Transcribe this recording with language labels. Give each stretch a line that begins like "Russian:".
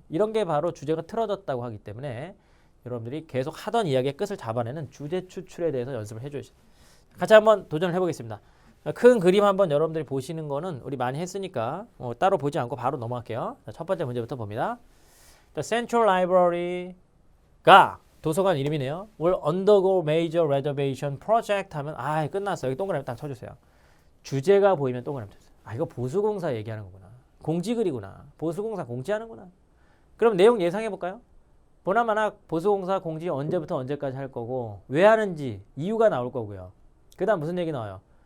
Korean: 이런 게 바로 주제가 틀어졌다고 하기 때문에 여러분들이 계속 하던 이야기의 끝을 잡아내는 주제 추출에 대해서 연습을 해줘야죠. 같이 한번 도전을 해보겠습니다. 큰 그림 한번 여러분들이 보시는 거는 우리 많이 했으니까 따로 보지 않고 바로 넘어갈게요. 첫 번째 문제부터 봅니다. The Central Library가 도서관 이름이네요.
English: will undergo major renovation project
Korean: 하면 끝났어. 여기 동그라미 딱 쳐주세요. 주제가 보이면 동그라미 쳐주세요. 이거 보수공사 얘기하는 거구나. 공지글이구나. 보수공사 공지하는구나. 그럼 내용 예상해 볼까요? 보나마나 보수공사 공지 언제부터 언제까지 할 거고 왜 하는지 이유가 나올 거고요. 그 다음 무슨 얘기 나와요?